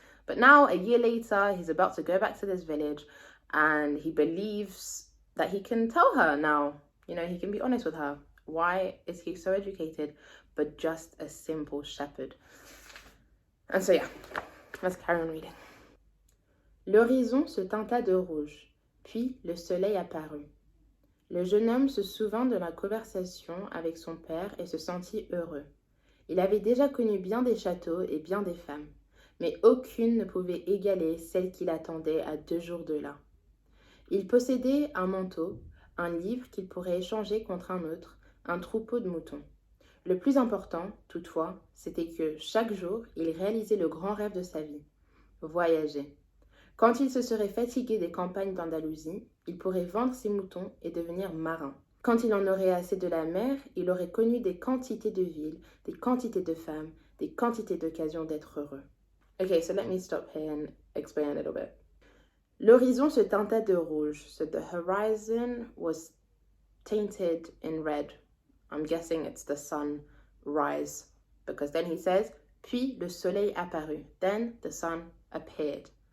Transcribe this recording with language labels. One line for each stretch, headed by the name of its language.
English: But now, a year later, he's about to go back to this village, and he believes that he can tell her now, you know, he can be honest with her. Why is he so educated, but just a simple shepherd? And so yeah, let's carry on reading.
French: L'horizon se teinta de rouge, puis le soleil apparut. Le jeune homme se souvint de la conversation avec son père et se sentit heureux. Il avait déjà connu bien des châteaux et bien des femmes, mais aucune ne pouvait égaler celle qu'il attendait à 2 jours de là. Il possédait un manteau, un livre qu'il pourrait échanger contre un autre, un troupeau de moutons. Le plus important, toutefois, c'était que chaque jour, il réalisait le grand rêve de sa vie, voyager. Quand il se serait fatigué des campagnes d'Andalousie, il pourrait vendre ses moutons et devenir marin. Quand il en aurait assez de la mer, il aurait connu des quantités de villes, des quantités de femmes, des quantités d'occasions d'être heureux.
English: Okay, so let me stop here and explain a little bit.
French: L'horizon se teinta de rouge,
English: so the horizon was tainted in red. I'm guessing it's the sunrise, because then he says,
French: puis le soleil apparut,
English: then the sun appeared.